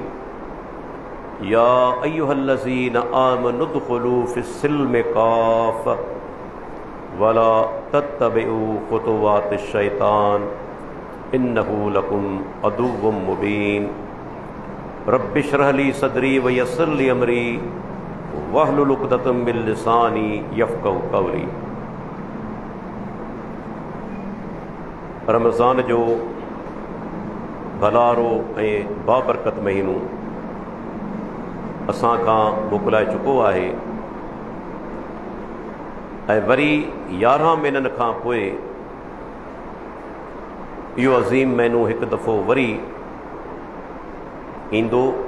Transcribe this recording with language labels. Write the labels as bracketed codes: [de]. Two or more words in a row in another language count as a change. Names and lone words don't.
[ar] يا أيها الذين آمنوا ادخلوا في السلم كافة ولا تتبعوا خطوات الشيطان إنه لكم عدو مبين. رب اشرح لي صدري ويسر لي أمري واحلل عقدة من لساني يفقهوا قولي. [sd] रमज़ान जो भलारो ऐं बाबरकत महीनो असां खां मोकिलाए चुको आहे ऐं वरी 11 महीननि खां पोइ इहो अज़ीम महीनो हिकु दफ़ो वरी ईंदो।